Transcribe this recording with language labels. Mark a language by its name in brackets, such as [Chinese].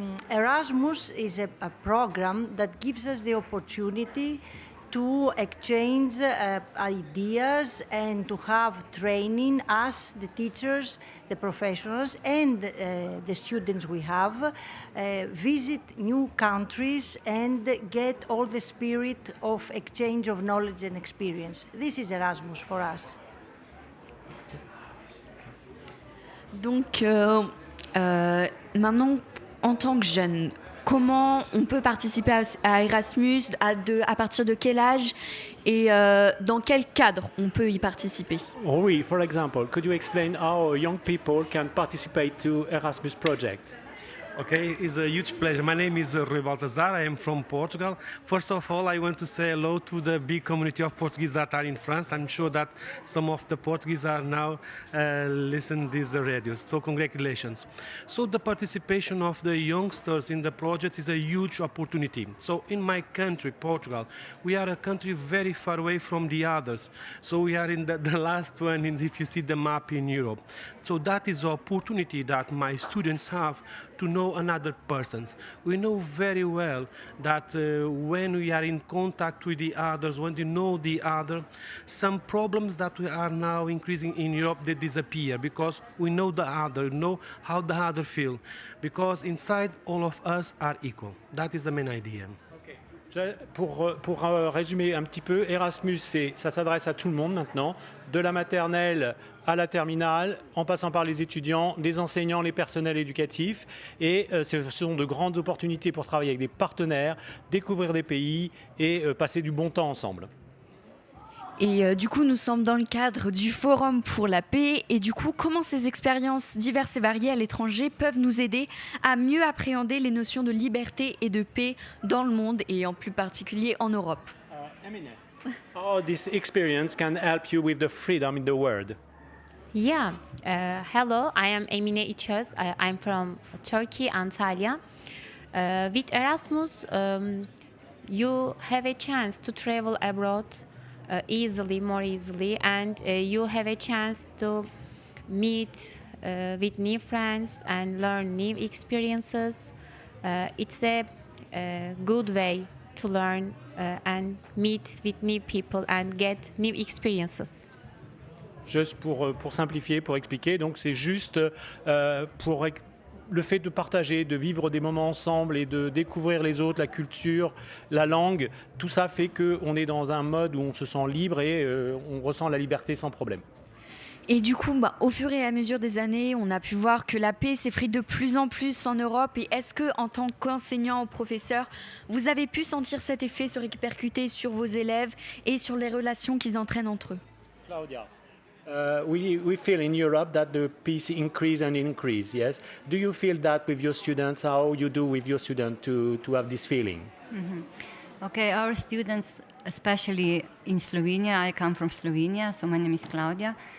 [English] Erasmus is a program that gives us the opportunity to exchange ideas and to have training, us, the teachers, the professionals, and the students we have, visit new countries and get all the spirit of exchange of knowledge and experience. This is Erasmus for us. [French] Donc maintenant, en tant que jeune, comment on peut participer à Erasmus, à partir de quel âge et dans quel cadre on peut y participer? [English] Oui, for example, could you explain how young people can participate to Erasmus project? Okay, it's a huge pleasure. My name is Rui Baltazar. I am from Portugal. First of all, I want to say hello to the big community of Portuguese that are in France. I'm sure that some of the Portuguese are now listening to these radios. So congratulations. So the participation of the youngsters in the project is a huge opportunity. So in my country, Portugal, we are a country very far away from the others. So we are in the last one, if you see the map in Europe. So that is the opportunity that my students have to know another persons. We know very well that when we are in contact with the others, when you know the other, some problems that we are now increasing in Europe, they disappear because we know the other, know how the other feel. Because inside all of us are equal. That is the main idea. [French] Pour résumer un petit peu, Erasmus, ça s'adresse à tout le monde maintenant, de la maternelle à la terminale, en passant par les étudiants, les enseignants, les personnels éducatifs. Et ce sont de grandes opportunités pour travailler avec des partenaires, découvrir des pays et passer du bon temps ensemble. Et du coup, nous sommes dans le cadre du Forum pour la paix. Et du coup, comment ces expériences diverses et variées à l'étranger peuvent nous aider à mieux appréhender les notions de liberté et de paix dans le monde et en plus particulier en Europe? [English] Emine, how this experience can help you with the freedom in the world? Yeah, hello, I am Emine İçöz. I'm from Turkey, Antalya. With Erasmus, you have a chance to travel abroad more easily, and you have a chance to meet with new friends and learn new experiences. It's a good way to learn and meet with new people and get new experiences. [French] Juste pour simplifier, pour expliquer, donc c'est juste pour le fait de partager, de vivre des moments ensemble et de découvrir les autres, la culture, la langue, tout ça fait qu'on est dans un mode où on se sent libre et on ressent la liberté sans problème. Et du coup, au fur et à mesure des années, on a pu voir que la paix s'effrite de plus en plus en Europe. Et est-ce que, en tant qu'enseignant ou professeur, vous avez pu sentir cet effet se répercuter sur vos élèves et sur les relations qu'ils entraînent entre eux? Claudia. [English] We feel in Europe that the peace increase and increase, yes? Do you feel that with your students? How you do with your students to have this feeling? Mm-hmm. Okay, our students, especially in Slovenia, I come from Slovenia, so my name is Claudia.